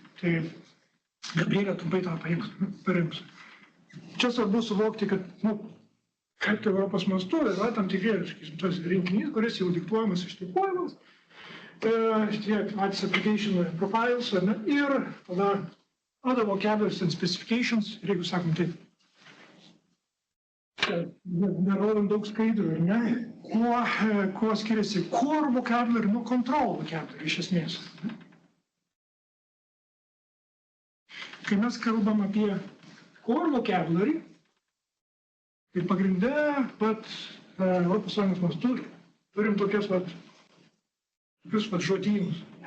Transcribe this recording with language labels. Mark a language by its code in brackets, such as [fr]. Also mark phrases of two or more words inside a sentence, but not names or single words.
[lt] Tai Gabrielė trumpai tą paims. Čia svarbu suvokti, kad, kaip tai Europos mastu yra tam tikri, sakysim, tas rinkinys, kuris jau diktuojamas, ištikuojamas, tie patys [en] application profiles, [lt] ne, ir tada [en] other vocabularies and specifications, [lt] ir jeigu sakom taip, nerodom daug skaidrų, ne, kuo skiriasi [en] core vocabulary [lt] nuo [en] control vocabulary [lt] iš esmės. Kai mes kalbam apie [en] core vocabulary, [lt] tai pagrinde, Europos Sąjungos mastu turim tokius žodynus.